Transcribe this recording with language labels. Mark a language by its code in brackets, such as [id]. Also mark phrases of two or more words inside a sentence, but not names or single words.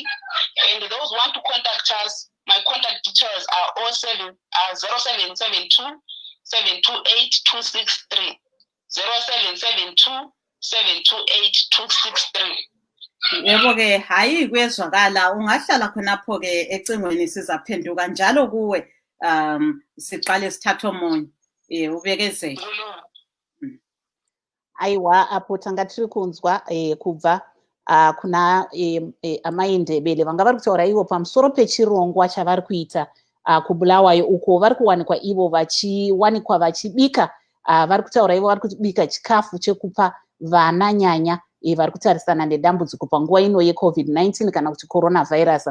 [en] And those who want to contact us, my contact details are 0772 728 263. 0772 728 263. [nd] Yebo ke hayi kwezwakala ungahlala khonapho ke ecingweni sizaphenduka njalo kuwe siqale sithatha omunye ubekezele. [sn] Aiwa apo tanga tiri kunzwa kubva kuna amaindebele vanga vari kutaura ivo pamusoro pechirongwa chavari kuita kubulawayo uko vari kuwanikwa ivo vachiwanikwa vachibika vari kutaura ivo vari kubika chikafu chekupa vana nyanya vari kutarisana nedambudziko panguva ino yeCovid-19 kana kuti coronavirus.